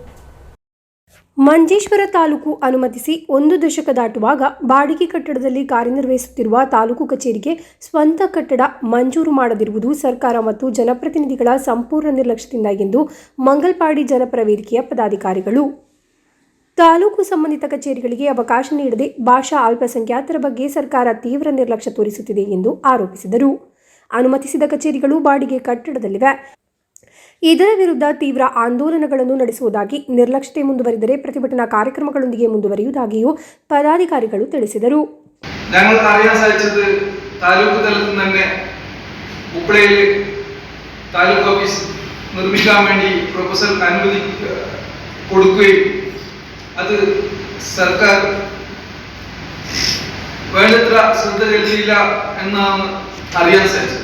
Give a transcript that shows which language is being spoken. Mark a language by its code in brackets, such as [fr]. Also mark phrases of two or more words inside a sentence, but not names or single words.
[kn] ಮಂಜೇಶ್ವರ ತಾಲೂಕು ಅನುಮತಿಸಿ 1 ದಶಕ ದಾಟುವಾಗ ಬಾಡಿಗೆ ಕಟ್ಟಡದಲ್ಲಿ ಕಾರ್ಯನಿರ್ವಹಿಸುತ್ತಿರುವ ತಾಲೂಕು ಕಚೇರಿಗೆ ಸ್ವಂತ ಕಟ್ಟಡ ಮಂಜೂರು ಮಾಡದಿರುವುದು ಸರ್ಕಾರ ಮತ್ತು ಜನಪ್ರತಿನಿಧಿಗಳ ಸಂಪೂರ್ಣ ನಿರ್ಲಕ್ಷ್ಯದಿಂದ ಎಂದು ಮಂಗಲ್ಪಾಡಿ ಜನಪರ ವೇದಿಕೆಯ ಪದಾಧಿಕಾರಿಗಳು ತಾಲೂಕು ಸಂಬಂಧಿತ ಕಚೇರಿಗಳಿಗೆ ಅವಕಾಶ ನೀಡದೆ ಭಾಷಾ ಅಲ್ಪಸಂಖ್ಯಾತರ ಬಗ್ಗೆ ಸರ್ಕಾರ ತೀವ್ರ ನಿರ್ಲಕ್ಷ್ಯ ತೋರಿಸುತ್ತಿದೆ ಎಂದು ಆರೋಪಿಸಿದರು. ಅನುಮತಿಸಿದ ಕಚೇರಿಗಳು ಬಾಡಿಗೆ ಕಟ್ಟಡದಲ್ಲಿವೆ. ಇದರ ವಿರುದ್ಧ ತೀವ್ರ ಆಂದೋಲನಗಳನ್ನು ನಡೆಸುವುದಾಗಿ, ನಿರ್ಲಕ್ಷ್ಯತೆ ಮುಂದುವರಿದರೆ ಪ್ರತಿಭಟನಾ ಕಾರ್ಯಕ್ರಮಗಳೊಂದಿಗೆ ಮುಂದುವರಿಯುವುದಾಗಿಯೂ ಪದಾಧಿಕಾರಿಗಳು ತಿಳಿಸಿದರು. [ml] ഞങ്ങൾക്ക് അറിയാൻ സാധിച്ചത് താലൂക്ക് തലത്തിൽ തന്നെ ഉപ്പളയിൽ താലൂക്ക് ഓഫീസ് നിർമ്മിക്കാൻ വേണ്ടി പ്രൊപ്പോസൽ അനുമതി കൊടുക്കുകയും അത് സർക്കാർ വേണ്ടത്ര ശ്രദ്ധ ചെലുത്തിയില്ല എന്നാണ് അറിയാൻ സാധിച്ചത്.